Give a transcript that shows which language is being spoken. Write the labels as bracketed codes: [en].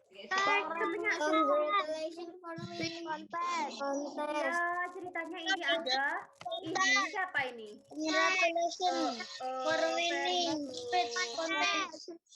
[en] Congratulations for winning contest. [id] Ya, ceritanya ini ada ini siapa ini? [en] Congratulations for winning speech contest.